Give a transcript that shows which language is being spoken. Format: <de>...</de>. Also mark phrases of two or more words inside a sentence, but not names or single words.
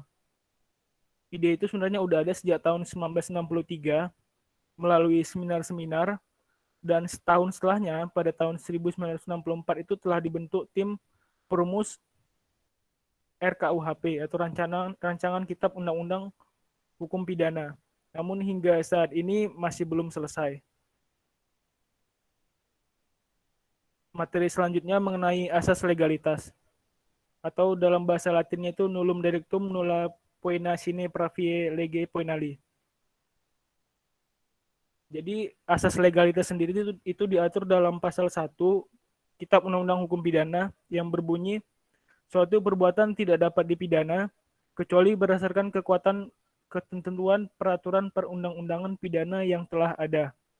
<id>Ide itu sebenarnya udah ada sejak tahun 1963 melalui seminar-seminar, dan setahun setelahnya pada tahun 1964 itu telah dibentuk tim perumus RKUHP atau rancangan Kitab Undang-Undang Hukum Pidana. Namun hingga saat ini masih belum selesai. Materi selanjutnya mengenai asas legalitas, atau dalam bahasa Latinnya itu</id> <la>nullum delictum nulla poena sine praevie lege poenali.</la> <id>Jadi asas legalitas sendiri itu diatur dalam pasal 1 Kitab Undang-Undang Hukum Pidana yang berbunyi, suatu perbuatan tidak dapat dipidana kecuali berdasarkan kekuatan ketentuan peraturan perundang-undangan pidana yang telah ada.</id>